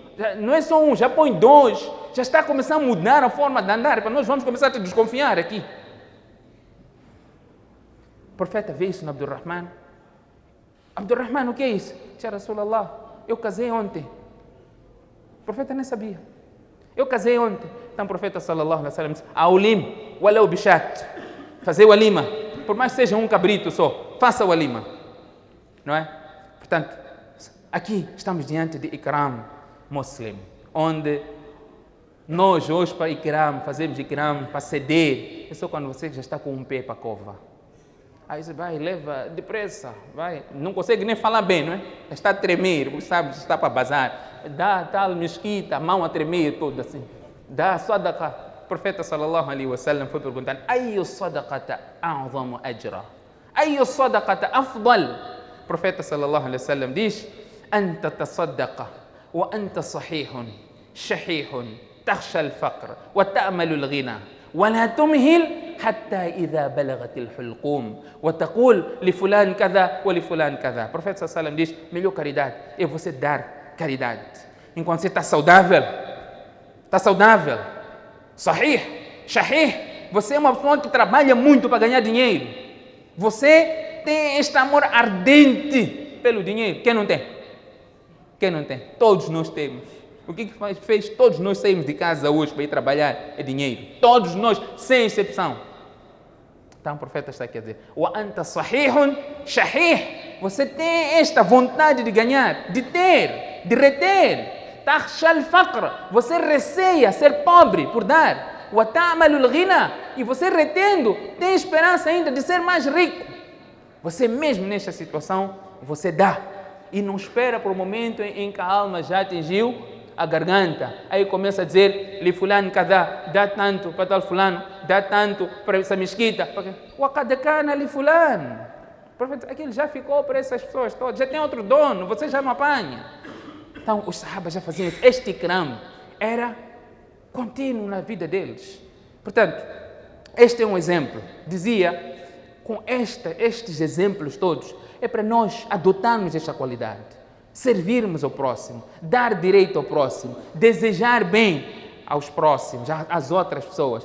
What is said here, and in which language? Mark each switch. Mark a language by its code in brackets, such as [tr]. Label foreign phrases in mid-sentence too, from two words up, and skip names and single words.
[pt] Não é só um, já põe dois, já está a começar a mudar a forma de andar, para nós vamos começar a te desconfiar aqui. O profeta vê isso no Abdurrahman. Abdurrahman, o que é isso? Já Rasulallah, eu casei ontem. O profeta nem sabia. Eu casei ontem. Então o profeta [ar] صلى الله عليه وسلم [pt] disse: [ar] أولم ولو بشاة. [pt] Fazer o alima, por mais que seja um cabrito só, faça o alima. Não é? Portanto, aqui estamos diante de [ar] إكرام المسلم, [pt] onde nós hoje para Ikram, fazemos Ikram para ceder. É só quando você já está com um pé para a cova. Aí você vai, leva depressa, vai, não consegue nem falar bem, não é? Está a tremer, você sabe, está para bazar. Dá tal mesquita, a mão a tremer toda assim. Dá sadaqa. O profeta [ar] صلى الله عليه وسلم [pt] foi perguntando: [ar] أي الصدقة أعظم أجرا? أي الصدقة أفضل? [pt] O profeta [ar] صلى الله عليه وسلم diz: أن تصدق وأنت صحيح شحيح تخشى الفقر وتأمل الغنى ولا تمهل حتى إذا بلغت الحلقوم وتقول لفلان كذا ولفلان كذا. [pt] O profeta [ar] صلى الله عليه وسلم [pt] diz: melhor caridade é você dar caridade enquanto você está saudável. Está saudável. [ar] صحيح شحيح. [pt] Você é uma pessoa que trabalha muito para ganhar dinheiro. Você tem este amor ardente pelo dinheiro. Quem não tem? Quem não tem? Todos nós temos. O que fez todos nós sairmos de casa hoje para ir trabalhar? É dinheiro. Todos nós, sem exceção. Então o profeta está aqui a dizer: [ar] وأنت صحيح شحيح. [pt] Você tem esta vontade de ganhar, de ter, de reter. [ar] تخشى الفقر. [pt] Você receia ser pobre por dar. [ar] وَتَعْمَلُ الْغِنَى. [pt] E você retendo, tem esperança ainda de ser mais rico. Você mesmo nesta situação, você dá. E não espera por um momento em que a alma já atingiu a garganta. Aí começa a dizer, [ar] لفلان كذا, [pt] dá tanto para tal fulano, dá tanto para essa mesquita. [ar] وَقَدْ كَانَ لِفُلَانٍ. [pt] Aquilo já ficou para essas pessoas todas, já tem outro dono, você já não apanha. Então os sahabas já faziam isso. Este ikram era contínuo na vida deles. Portanto, este é um exemplo. Dizia, com estes exemplos todos, é para nós adotarmos esta qualidade, servirmos ao próximo, dar direito ao próximo, desejar bem aos próximos, às outras pessoas.